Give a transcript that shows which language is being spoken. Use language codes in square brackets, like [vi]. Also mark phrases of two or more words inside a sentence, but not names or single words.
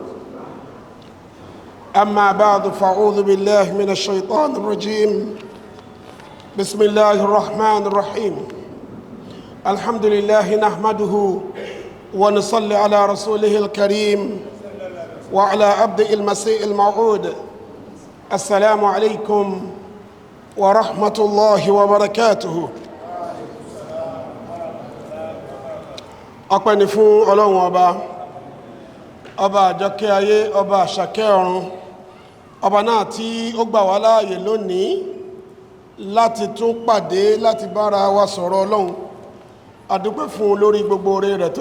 [ar] أما بعد فأعوذ بالله من الشيطان الرجيم بسم الله الرحمن الرحيم الحمد لله نحمده ونصلي على رسوله الكريم وعلى عبد المسيح الموعود السلام عليكم ورحمة الله وبركاته ọpẹ́ [yo] ni fún ọlọ́run ọba àjọkẹ́ ayé ọba àṣàkẹ́ ọ̀run ọba náà tí ó gbà wá láàyè lónìí láti tún pàdé láti bára wa sọ̀rọ̀ ọlọ́run a dúpẹ́ fún lórí gbogbo oore rẹ̀ tó